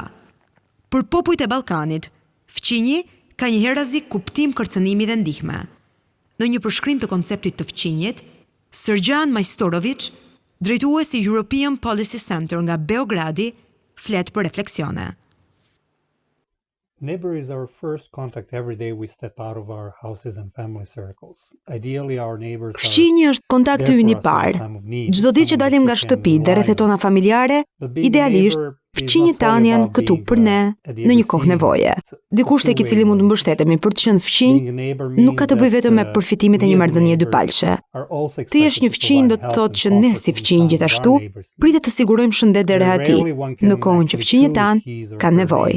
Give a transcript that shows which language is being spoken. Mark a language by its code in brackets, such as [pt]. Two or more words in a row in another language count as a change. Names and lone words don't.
[sq] Për popujt e Ballkanit, fqinji ka një herazi kuptim kërcënimi dhe ndihme. Në një përshkrim të konceptit të fqinjit, Srdjan Majstorović, drejtuesi European Policy Center nga Beogradi, flet për refleksione. [en] Neighbor is our first contact every day we step out of our houses and family circles. Ideally our neighbors are [sq] Fqinji është kontakti ynë i parë. Çdo ditë që dalim nga shtëpitë dhe rrethet tona familjare, idealisht fqinjit tanë janë këtu për ne në një kohë nevoje. Dikush tek i cili mund të mbështetemi për të qenë fqinj nuk ka të bëjë vetëm me përfitimet e një marrëdhënie dypalshe. Të jesh një fqinj do të thotë që ne si fqinj gjithashtu pritet të sigurojmë shëndet dhe rehati në kohën që fqinjit tanë kanë nevojë.